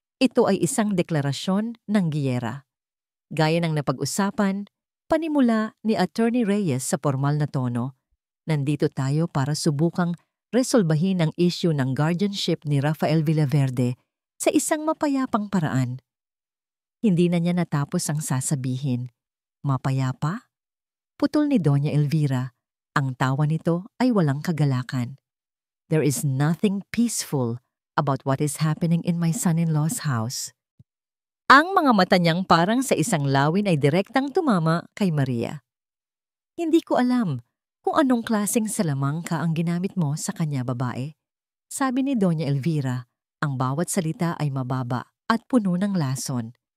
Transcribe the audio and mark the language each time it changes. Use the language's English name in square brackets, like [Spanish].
[Filipino] Ito ay isang deklarasyon ng giyera. Gaya ng napag-usapan, panimula ni Attorney Reyes sa formal na tono, nandito tayo para subukang resolbahin ang issue ng guardianship ni Rafael Villaverde sa isang mapayapang paraan. Hindi na niya natapos ang sasabihin. Mapayapa? Putol ni Doña Elvira. Ang tawa nito ay walang kagalakan. [English] There is nothing peaceful about what is happening in my son-in-law's house. [Filipino] Ang mga mata niyang parang sa isang lawin ay direktang tumama kay Maria. Hindi ko alam kung anong klaseng salamangka ang ginamit mo sa kanya, babae. Sabi ni Doña Elvira, ang bawat salita ay mababa at puno ng lason.